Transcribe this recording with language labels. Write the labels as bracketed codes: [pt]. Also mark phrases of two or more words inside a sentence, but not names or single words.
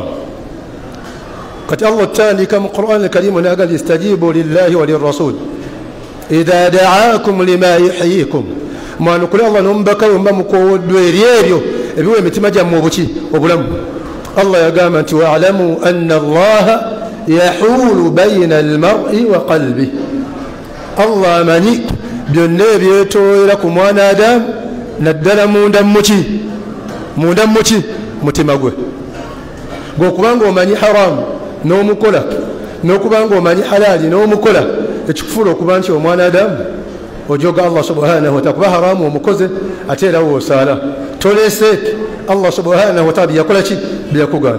[lg] kati Allah tandika mu Qur'an al-Karim n'agamba [ar] استجيبوا لله وللرسول إذا دعاكم لما يحييكم, [lg] mwanukule Allah n'omubaka we mba mukowoddwa eri ebyo ebiwa emitima gyammwe obuki obulamu. Allah yagamba nti [ar] واعلموا أن الله يحول بين المرء وقلبي, [lg] Allah amanyi byonna ebyetoolera ku mwana Adamu naddala munda muki mutima gwe gw'okubanga omanyi haramu n'omukola n'okubanga omanyi halaali n'omukola ekikufuula okuba nti omwana Adamu ojoga [ar] الله سبحانه وتعالى [lg] kuba haramu omukoze ate era woosaala tolese [ar] الله سبحانه وتعالى [lg] byakola ki byakugaana.